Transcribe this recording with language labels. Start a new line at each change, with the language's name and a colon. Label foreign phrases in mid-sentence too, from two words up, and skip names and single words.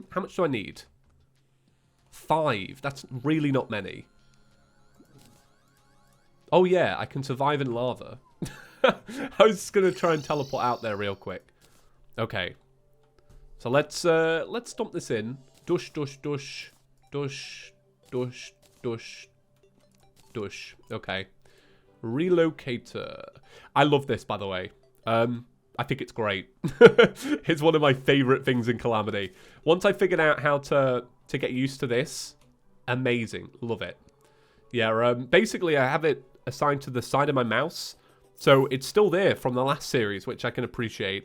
English: How much do I need? 5. That's really not many. Oh yeah, I can survive in lava. I was just gonna try and teleport out there real quick. Okay, so let's dump this in. Dush, dush, dush, dush, dush, dush, dush. Okay, relocator. I love this, by the way. I think it's great. It's one of my favorite things in Calamity. Once I figured out how to get used to this, amazing, love it. Yeah, basically I have it assigned to the side of my mouse, so it's still there from the last series, which I can appreciate.